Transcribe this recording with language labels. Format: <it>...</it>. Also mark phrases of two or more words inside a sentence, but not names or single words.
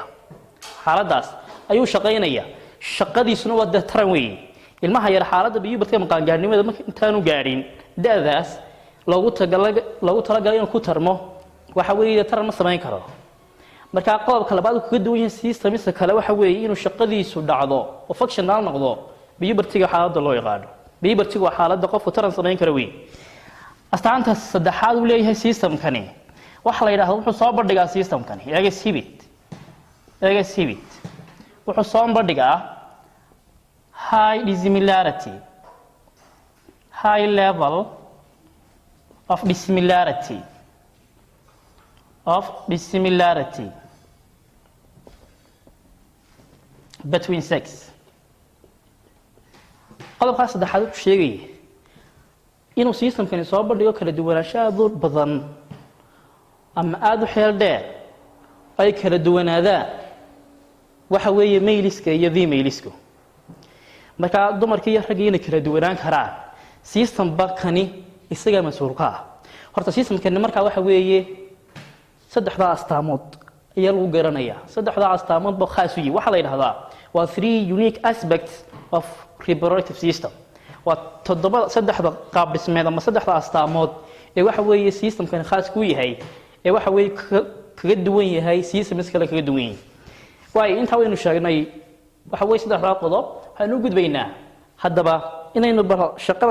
<so>xaaladaas ayuu shaqeynaya shaqadiisuna waa taran weeye ilmaha yar xaaladda puberty qaangaarnimada marka intaanu gaarin da'daas lagu talagalay inuu ku tarmo waxa weeye taran ma sameyn karo marka qodobka labaad uu kaga duwan yahay systemska kale waxa weeye inuu shaqadiisu dhacdo oo functional noqdo puberty-ga xaaladda loo yaqaan puberty-ga waa xaaladda qofku taran sameyn karo weeye astaanta saddexaad uu leeyahay systemkani waxa la yiraahdo wuxuu soo bandhigaa systemkani</so> <en>exhibit</en> <so>wuxuu soo bandhigaa</so> <en>high dissimilarity high level of dissimilarity between sex</en> <so>qodobkaas saddexaad uu sheegaya inuu systemkani soo bandhigo kala duwanaansho aad u badan ama aad u xeel dheer ay kala duwanaadaan waxa weeye male-iska iyo female-isku marka dumarkii iyo raggiina kala duwanaan karaan systemka kani isaga mas'uulka ah horta systemkani marka waxa weeye saddexda astaamood ayaa lagu garanayaa saddexda astaamood ba khaas u yihiin waxa la yiraahdaa waa</so> <en>three unique aspects of reproductive system</en> <so>waa saddexda qaab dhismeed ama saddexda astaamood ee waxa weeye systemkani khaas ku yahay ee waxa weeye kaga duwan yahay systems kale kaga duwan yahay way inta waynu sheegnay waxa weeye saddexda qodob waxaan u gudbaynaa haddaba inaynu shaqada</so>